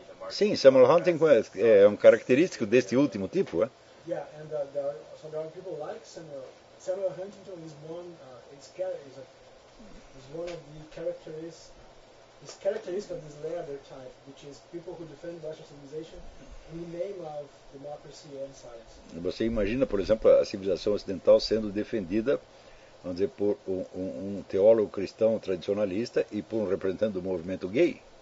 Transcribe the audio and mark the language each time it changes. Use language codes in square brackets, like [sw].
[pt] sim, Samuel Huntington é um característico deste último tipo, é? [en] Yeah, and there are people like Samuel Huntington is one of the characteristics of this later type, which is people who defend Western civilization in the name of democracy and science. [pt] Você imagina, por exemplo, a civilização ocidental sendo defendida, vamos dizer, por um teólogo cristão tradicionalista e por um representante do movimento gay?